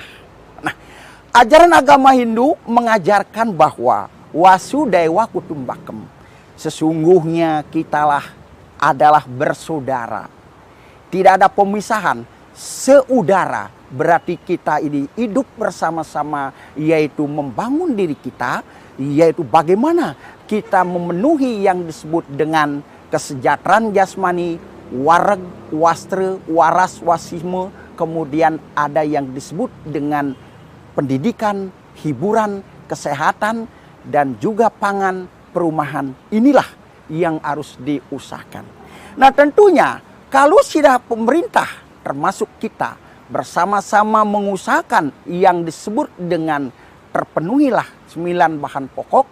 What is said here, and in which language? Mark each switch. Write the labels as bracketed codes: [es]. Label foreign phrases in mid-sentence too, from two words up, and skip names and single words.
[id] Nah, ajaran agama Hindu mengajarkan bahwa [sa] Wasudewa Kutumbakem, [id] sesungguhnya kitalah adalah bersaudara. Tidak ada pemisahan, seudara. Berarti kita ini hidup bersama-sama, yaitu membangun diri kita, yaitu bagaimana kita memenuhi yang disebut dengan kesejahteraan jasmani, [jv] wareg, wastre, waras, wasisme, [id] kemudian ada yang disebut dengan pendidikan, hiburan, kesehatan, dan juga pangan, perumahan. Inilah yang harus diusahakan. Nah, tentunya kalau sudah pemerintah termasuk kita bersama-sama mengusahakan yang disebut dengan terpenuhilah 9 bahan pokok.